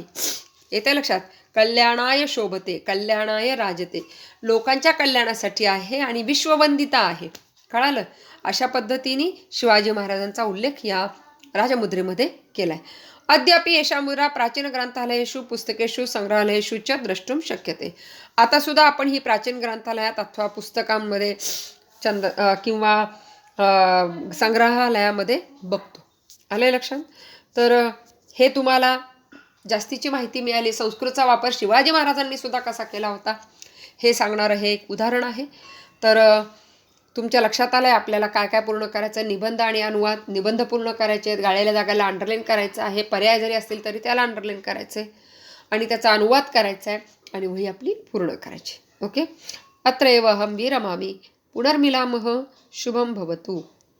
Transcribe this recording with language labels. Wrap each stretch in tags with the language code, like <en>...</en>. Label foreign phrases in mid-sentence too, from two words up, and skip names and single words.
<mr>येते लक्षात?</mr> <sa>कल्याणाय शोभते, कल्याणाय राजते,</sa> <mr>लोकांच्या कल्याणासाठी आहे आणि विश्ववंदिता आहे. कळालं? अशा पद्धतीने शिवाजी महाराजांचा उल्लेख या राजमुद्रेमध्ये केला आहे.</mr> <sa>अद्यापि एषा मुद्रा प्राचीन ग्रंथालयेषु पुस्तकेषु संग्रहालयेषु च द्रष्टुम शक्यते.</sa> <mr>आता सुद्धा आपण ही प्राचीन ग्रंथालयात अथवा पुस्तकांमध्ये किंवा संग्रहालयामध्ये बघतो. आले लक्षात? तर हे तुम्हाला जास्तीची माहिती मिळाली. संस्कृतचा वापर शिवाजी महाराजांनी सुद्धा कसा केला होता हे सांगणारं हे एक उदाहरण आहे. तर तुमच्या लक्षात आलं आहे आपल्याला काय काय पूर्ण करायचं आहे. निबंध आणि अनुवाद. निबंध पूर्ण करायचे आहेत. गाळलेल्या जागाला अंडरलाईन करायचं आहे. पर्याय जरी असतील तरी त्याला अंडरलाईन करायचं आहे आणि त्याचा अनुवाद करायचा आहे आणि वही आपली पूर्ण करायची. ओके.</mr> <sa>अत्र एव अहं विरमामि. पुनर्मिलामः. शुभं भवतु.</sa>